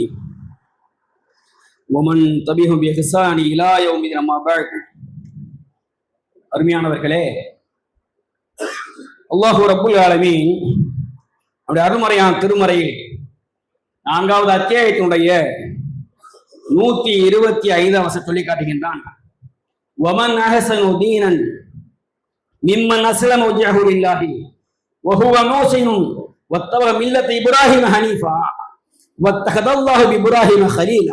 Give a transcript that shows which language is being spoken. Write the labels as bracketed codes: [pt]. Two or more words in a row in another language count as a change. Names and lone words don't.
[ar] ومن تبعهم بإحسان إلى يوم الدين أما بعد. [ta] அருமையானவர்களே, அல்லாஹ் ரப்புல் ஆலமீன் அவருடைய அருள்மறையான திருமறையில் 4வது அத்தியாயத்தினுடைய 125 வசனம் சொல்லி காட்டுகின்றான். [ar] ومن أحسن دينا ممن أسلم وجهه لله وهو محسن واتبع ملة إبراهيم حنيفا واتخذ الله إبراهيم خليلا.